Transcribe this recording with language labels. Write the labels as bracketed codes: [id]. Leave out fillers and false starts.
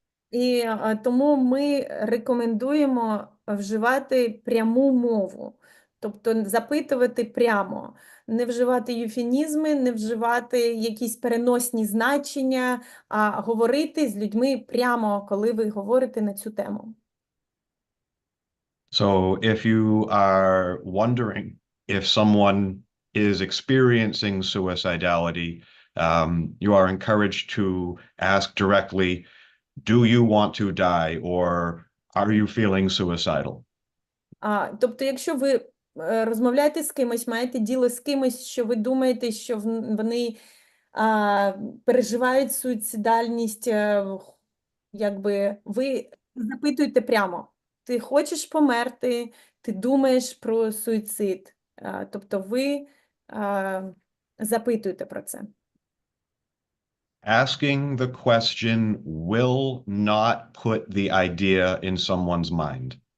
[uk] І тому ми рекомендуємо вживати пряму мову. Тобто запитувати прямо, не вживати юфемізми, не вживати якісь переносні значення, а говорити з людьми прямо, коли ви говорите на цю тему. [en] So if you are wondering if someone is experiencing suicidality, you are encouraged to ask directly, do you want to die, or are you feeling suicidal? [uk] Тобто, якщо ви розмовляєте з кимось, маєте діло з кимось, що ви думаєте, що вони переживають суїцидальність, якби ви запитуєте прямо, ти хочеш померти, ти думаєш про суїцид. Тобто ви запитуєте про це. [en] Asking the question will not put the idea in someone's mind.